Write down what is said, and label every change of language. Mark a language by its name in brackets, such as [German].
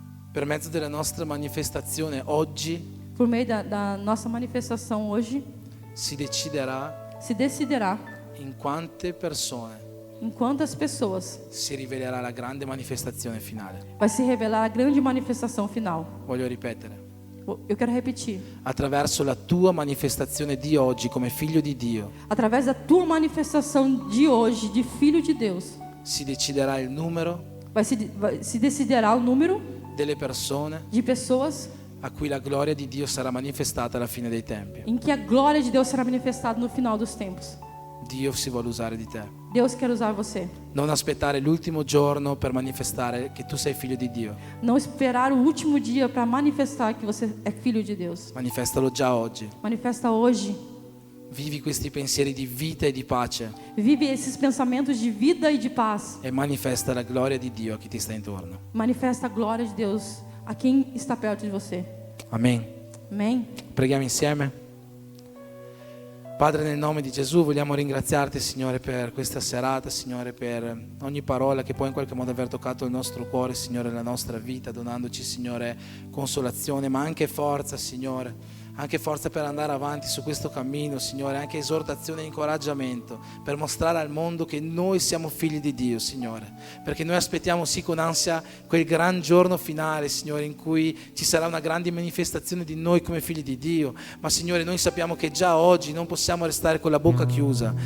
[Italian] Per mezzo della nostra manifestazione oggi [Portuguese] Por meio da nossa manifestação hoje, [Italian] si deciderà [Portuguese] se decidirá [Italian] in quante persone [Portuguese] em quantas pessoas [Italian] si rivelerà la grande manifestazione finale. [Portuguese] vai se revelar a grande manifestação final. [Italian] Voglio ripetere. [Portuguese] Eu quero repetir. [Italian] Attraverso la tua manifestazione di oggi come figlio di Dio [Portuguese] Através da tua manifestação de hoje, de Filho de Deus, [Italian] si deciderà il numero [Portuguese] se decidirá o número [Italian] delle persone [Portuguese] de pessoas [Italian] a cui la gloria di Dio sarà manifestata alla fine dei tempi. [Portuguese] em que a glória de Deus será manifestada no final dos tempos. [Italian] Dio si vuole usare di te. [Portuguese] Deus quer usar você. [Italian] Non aspettare l'ultimo giorno per manifestare che tu sei figlio di Dio. [Portuguese] Não esperar o último dia para manifestar que você é filho de Deus. [Italian] Manifestalo già oggi. [Portuguese] Manifesta hoje. [Italian] Vivi questi pensieri di vita e di pace [Portuguese] Vive esses pensamentos de vida e de paz. [Italian] e manifesta la gloria di Dio a chi ti sta intorno. [Portuguese] Manifesta a glória de Deus a quem está perto de você. [Italian] Amen. [Portuguese] Amém? [Italian] Preghiamo insieme. Padre, nel nome di Gesù vogliamo ringraziarti, Signore, per questa serata, Signore, per ogni parola che può in qualche modo aver toccato il nostro cuore, Signore, la nostra vita, donandoci, Signore, consolazione, ma anche forza, Signore. Anche forza per andare avanti su questo cammino, Signore, anche esortazione e incoraggiamento per mostrare al mondo che noi siamo figli di Dio, Signore, perché noi aspettiamo sì con ansia quel gran giorno finale, Signore, in cui ci sarà una grande manifestazione di noi come figli di Dio, ma Signore, noi sappiamo che già oggi non possiamo restare con la bocca chiusa,